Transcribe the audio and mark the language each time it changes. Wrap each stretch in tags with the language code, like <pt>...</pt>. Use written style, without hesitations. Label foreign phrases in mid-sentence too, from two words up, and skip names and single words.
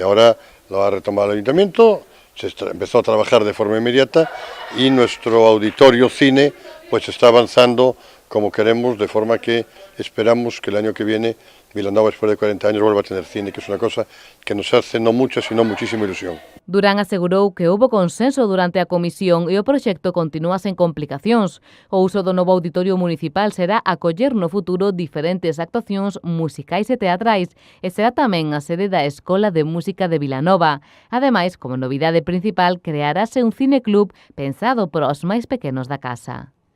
<es>Ahora lo ha retomado el Ayuntamiento, se empezó a trabajar de forma inmediata y nuestro auditorio cine pues está avanzando como queremos, de forma que esperamos que el año que viene Vilanova, después de 40 años, vuelva a tener cine, que es una cosa que nos hace no mucha, sino muchísima ilusión.</es> <gl>Durán asegurou que houbo consenso durante a comisión e o proxecto continúa sen complicacións. O uso do novo auditorio municipal será acoller no futuro diferentes actuacións musicais e teatrais e será tamén a sede da Escola de Música de Vilanova. Ademais, como novidade principal, crearase un cineclub pensado para os máis pequenos da casa.</gl>